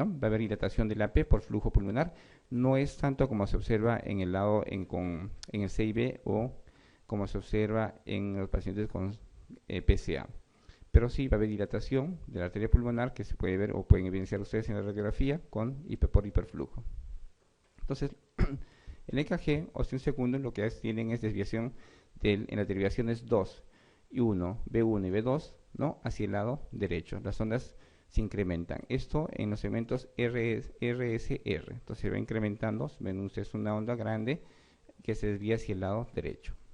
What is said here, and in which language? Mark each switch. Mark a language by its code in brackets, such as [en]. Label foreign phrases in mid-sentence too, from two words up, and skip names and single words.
[es] Va a haber dilatación de la P por flujo pulmonar. No es tanto como se observa en el lado en el CIB o como se observa en los pacientes con PCA. Pero sí va a haber dilatación de la arteria pulmonar que se puede ver o pueden evidenciar ustedes en la radiografía por hiperflujo. Entonces, el EKG, [la] ostium secundum, [es] lo que tienen es desviación en las derivaciones 2 y 1, B1 y B2, ¿no?, hacia el lado derecho. Las ondas se incrementan. Esto en los segmentos RSR. Entonces se va incrementando. Ven ustedes una onda grande que se desvía hacia el lado derecho.